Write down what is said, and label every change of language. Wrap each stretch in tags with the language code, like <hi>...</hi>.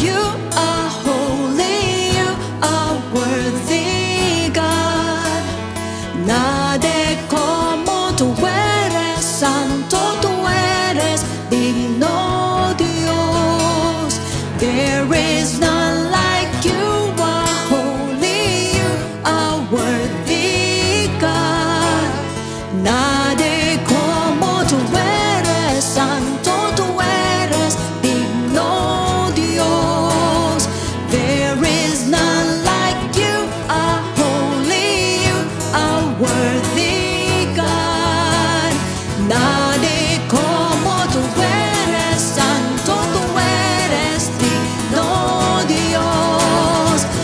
<en>You are holy, you are worthy, God.</en> <es>Nadie como tú eres santo, tú eres digno, Dios.</es> <en>There is none like you. Are holy, you are worthy, God.</en> <es>Nadie como tú eres santo, tú eres digno, Dios.</es> <en>There is none like you. Are holy, you are worthy, God.</en> <es>Nadie como tú eres santo, tú eres digno, Dios.</es>